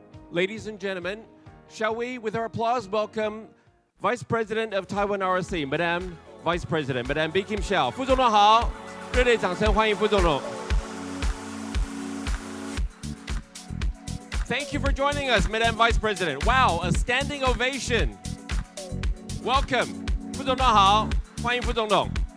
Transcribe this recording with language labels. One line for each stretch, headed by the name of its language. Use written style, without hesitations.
English: Ladies and gentlemen, shall we, with our applause, welcome Vice President of Taiwan ROC, Madam Vice President, Madam B. Kim Xiao.
Chinese: 副总统好，热烈掌声欢迎副总统。
English: Thank you for joining us, Madam Vice President. Wow, a standing ovation. Welcome.
Chinese: 副总统好，欢迎副总统。